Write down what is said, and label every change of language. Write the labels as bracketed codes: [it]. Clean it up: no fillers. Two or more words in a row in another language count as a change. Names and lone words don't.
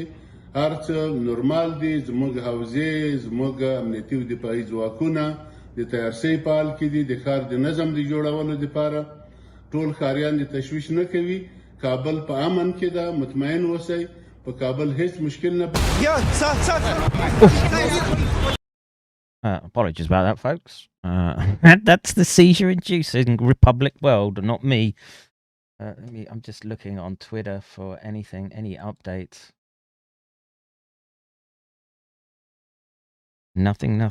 [ps] هر څه نورمال دي. زموږ حوزې، زموږ امنیتي او دفاعي ځواکونه د تیارسۍ په حال کې دي. د ښار د نظم د جوړولو دپاره ټول ښاریان د تشویش نه کوي. کابل په امن کې ده، مطمئن اوسئ. په کابل هیڅ مشکل نه. [en] Apologies about that, folks. That's the seizure-inducing Republic World, not me. I'm just looking on Twitter for anything, any updates. Nothing.